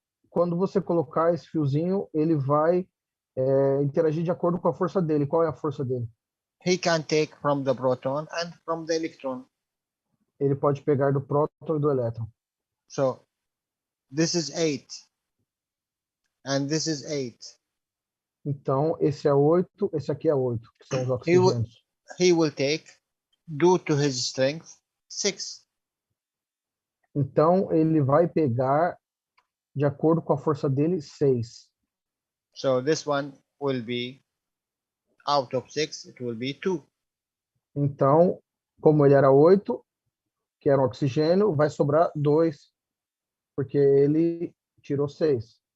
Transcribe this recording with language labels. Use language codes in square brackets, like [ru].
[pt] quando você colocar esse fiozinho, ele vai interagir de acordo com a força dele. Qual é a força dele? [en] He can take from the proton and from the electron. [pt] Ele pode pegar do próton e do elétron. [en] So this is 8 and this is 8. [pt] Então, esse é 8, esse aqui é 8, que são os oxigênios. [en] He will take, due to his strength, 6. [pt] Então, ele vai pegar, de acordo com a força dele, 6. [en] So this one will be, out of 6, it will be 2. [pt] Então, como ele era 8, que era um oxigênio, vai sobrar 2, porque ele tirou 6.